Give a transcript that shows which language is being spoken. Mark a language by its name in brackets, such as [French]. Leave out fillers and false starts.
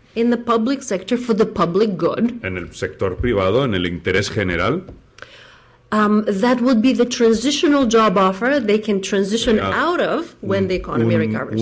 [English] in the public sector for the public good, [Spanish] En el sector privado, en el interés general, [English] that would be the transitional job offer they can transition out of when the economy recovers.